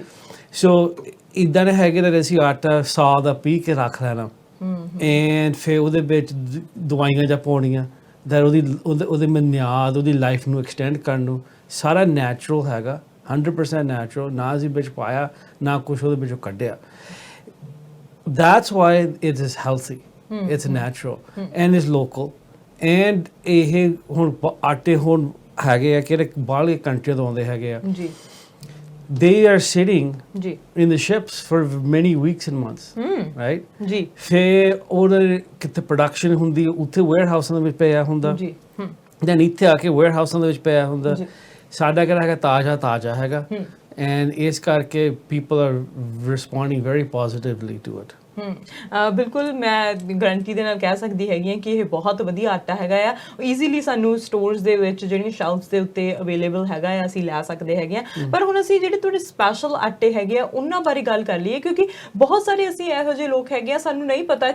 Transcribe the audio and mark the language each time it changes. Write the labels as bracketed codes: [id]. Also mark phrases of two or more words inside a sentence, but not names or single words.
[pa] ਸੋ ਇੱਦਾਂ ਦੇ ਹੈਗੇ that ਅਸੀਂ ਆਟਾ ਸਾਲ ਦਾ ਪੀ ਕੇ ਰੱਖ ਲੈਣਾ ਐਂਡ ਫਿਰ ਉਹਦੇ ਵਿੱਚ ਦਵਾਈਆਂ ਜਾਂ ਪਾਉਣੀਆਂ that ਉਹਦੇ ਮਿਆਦ ਉਹਦੀ ਲਾਈਫ ਨੂੰ ਐਕਸਟੈਂਡ ਕਰਨ ਨੂੰ। ਸਾਰਾ ਨੈਚੁਰਲ ਹੈਗਾ, 100% ਨੈਚੁਰਲ, ਨਾ ਅਸੀਂ ਵਿੱਚ ਪਾਇਆ ਨਾ ਕੁਛ ਉਹਦੇ ਵਿੱਚੋਂ ਕੱਢਿਆ। [en] That's why it is healthy, it's natural and it's local. [pa] And ਇਹ ਹੁਣ ਆਟੇ ਹੁਣ ਹੈਗੇ ਆ ਕਿਹੜੇ ਬਾਹਰਲੇ ਕੰਟਰੀ ਤੋਂ ਆਉਂਦੇ ਹੈਗੇ ਆ ਜੀ। [en] They are sitting in the ships for many weeks and months, right? [pa] ਜੀ। ਫਿਰ ਉਹਦੇ ਕਿਤੇ ਪ੍ਰੋਡਕਸ਼ਨ ਹੁੰਦੀ ਉੱਥੇ ਵੇਅਰਹਾਊਸਾਂ ਦੇ ਵਿੱਚ ਪਿਆ ਹੁੰਦਾ ਜੀ, ਦੈਨ ਇੱਥੇ ਆ ਕੇ ਵੇਅਰਹਾਊਸਾਂ ਦੇ ਵਿੱਚ ਪਿਆ ਹੁੰਦਾ। ਸਾਡਾ ਕਿਹੜਾ ਹੈਗਾ ਤਾਜ਼ਾ ਹੈਗਾ, ਐਂਡ ਇਸ ਕਰਕੇ [en] people are responding very positively to it. [pa] ਬਿਲਕੁਲ ਮੈਂ ਗਰੰਟੀ ਦੇ ਨਾਲ ਕਹਿ ਸਕਦੀ ਹੈਗੀ ਹਾਂ ਕਿ ਇਹ ਬਹੁਤ ਵਧੀਆ ਆਟਾ ਹੈਗਾ ਆ ਈਜ਼ੀਲੀ ਸਾਨੂੰ ਸਟੋਰਸ ਦੇ ਵਿੱਚ ਜਿਹੜੀਆਂ ਸ਼ੈਲਫਸ ਦੇ ਉੱਤੇ ਅਵੇਲੇਬਲ ਹੈਗਾ ਆ ਅਸੀਂ ਲੈ ਸਕਦੇ ਹੈਗੇ ਆ ਪਰ ਹੁਣ ਅਸੀਂ ਜਿਹੜੇ ਤੁਹਾਡੇ ਸਪੈਸ਼ਲ ਆਟੇ ਹੈਗੇ ਆ ਉਹਨਾਂ ਬਾਰੇ ਗੱਲ ਕਰ ਲਈਏ ਕਿਉਂਕਿ ਬਹੁਤ ਸਾਰੇ ਅਸੀਂ ਇਹੋ ਜਿਹੇ ਲੋਕ ਹੈਗੇ ਆ ਸਾਨੂੰ ਨਹੀਂ ਪਤਾ